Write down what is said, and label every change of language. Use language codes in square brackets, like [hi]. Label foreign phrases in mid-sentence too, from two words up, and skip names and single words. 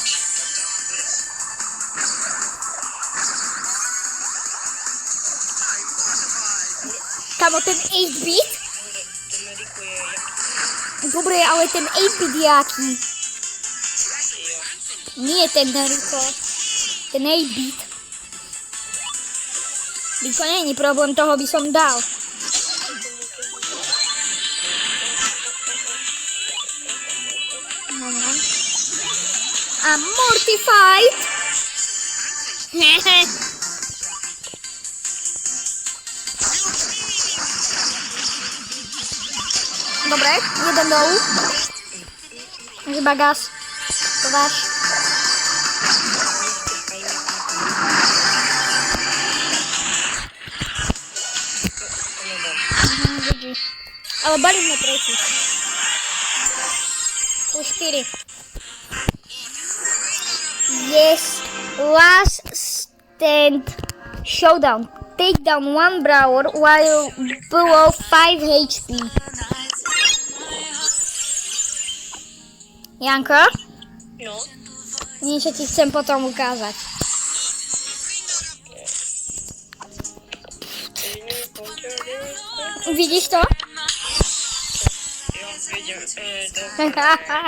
[sk] Kamo, ten 8-bit? Dobre, ale ten 8-bit je aký? Nie ten Rico, ten 8-bit. Rico není problém, toho by som dal. A Mortified. Dobre, jeden dolů. Chyba gas. To dáš. Ale balíme tretí. Už 4. [en] Yes, last stand showdown. Take down one brawler while below 5 HP. [sk] Janko? No. Niečo ti chcem potom ukázať. Vidíš to? Jo, vidím. Dobre.